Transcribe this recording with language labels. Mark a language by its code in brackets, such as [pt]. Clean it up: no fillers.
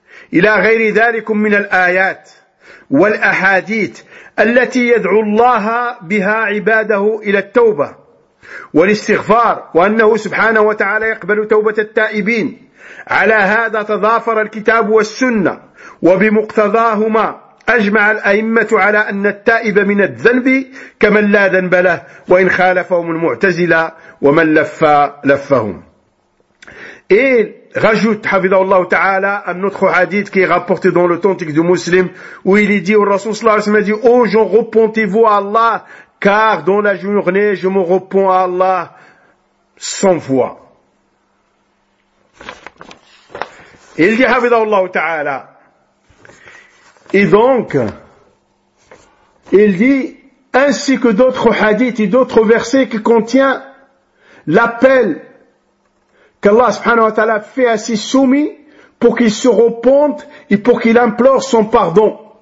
[ar] Ila ghayri dhalikum min al-ayat wal ahadith التي يدعو الله بها عباده إلى التوبة والاستغفار وأنه سبحانه وتعالى يقبل توبة التائبين. على هذا تضافر الكتاب والسنة وبمقتضاهما أجمع الأئمة على أن التائب من الذنب كمن لا ذنب له وإن خالفهم المعتزلة ومن لف لفهم. [fr] إيه rajoute, [ar] حفظه الله تعالى, [fr] un autre hadith qui est rapporté dans l'authentique du muslim, où il est dit au Rasoul [ar] sallallahu alayhi wa sallam, [fr] dit, oh gens, repentez-vous à Allah, car dans la journée, je me repens à Allah 100 fois. Il dit, [ar] حفظه الله تعالى. [fr] Et donc, il dit, ainsi que d'autres hadiths et d'autres versets qui contiennent l'appel qu'Allah [ar] subhanahu wa ta'ala [fr] fait à ses soumis pour qu'ils se repentent et pour qu'ils implorent son pardon.